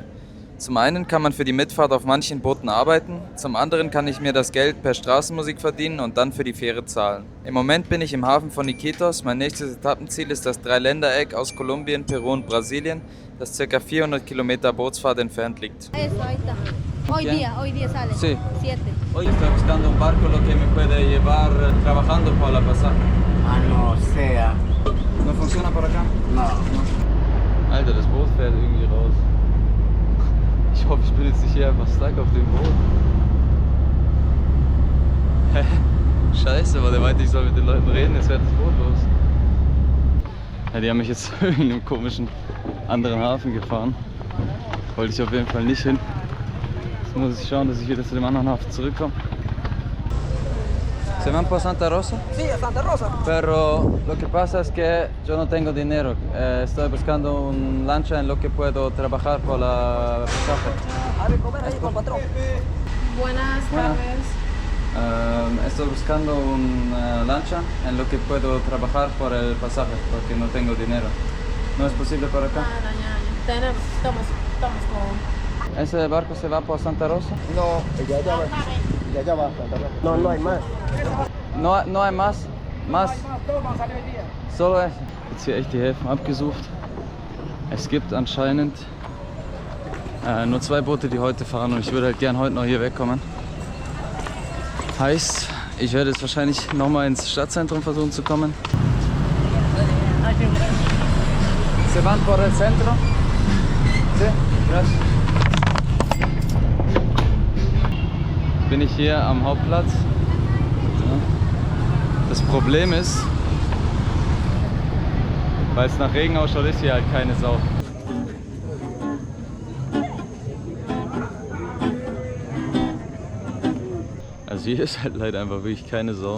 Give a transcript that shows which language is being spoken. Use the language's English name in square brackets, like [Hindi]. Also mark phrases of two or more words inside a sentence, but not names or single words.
[German] Zum einen kann man für die Mitfahrt auf manchen Booten arbeiten, zum anderen kann ich mir das Geld per Straßenmusik verdienen und dann für die Fähre zahlen. Im Moment bin ich im Hafen von Iquitos, mein nächstes Etappenziel ist das Dreiländereck aus Kolumbien, Peru und Brasilien, das ca. 400 Kilometer Bootsfahrt entfernt liegt. [Spanish] Eso, ahí está. Hoy día sale. Sí. 7. Hoy estoy buscando un barco lo que me puede llevar trabajando por la pasaje. Ah, no sea. No funciona por acá? No. [German] Alter, das Boot fährt irgendwie raus. Ich hoffe, ich bin jetzt nicht hier einfach stuck auf dem Boot. Hä? Scheiße, aber der meinte, ich soll mit den Leuten reden, jetzt fährt das Boot los. Ja, die haben mich jetzt zu irgendeinem komischen anderen Hafen gefahren. Wollte ich auf jeden Fall nicht hin. Jetzt muss ich schauen, dass ich wieder zu dem anderen Hafen zurückkomme. [Spanish] ¿Se van por Santa Rosa? Sí, a Santa Rosa. Pero lo que pasa es que yo no tengo dinero. Estoy buscando un lancha en lo que puedo trabajar por la pasaje. A ver, comer ahí con el patrón. Buenas tardes. Estoy buscando una lancha en lo que puedo trabajar por el pasaje porque no tengo dinero. ¿No es posible por acá? Estamos con... ¿Ese barco se va por Santa Rosa? No, ya va. No, no hay más. No hay más. Más. Solo es. [German] Jetzt hier echt die Häfen abgesucht. Es gibt anscheinend nur zwei Boote, die heute fahren und ich würde halt gern heute noch hier wegkommen. Heißt, ich werde jetzt wahrscheinlich nochmal ins Stadtzentrum versuchen zu kommen. [Spanish] Se van por el centro? Sí, gracias. [German] Bin ich hier am Hauptplatz. Ja. Das Problem ist, weil es nach Regen ausschaut, ist hier halt keine Sau. Also hier ist halt leider einfach wirklich keine Sau.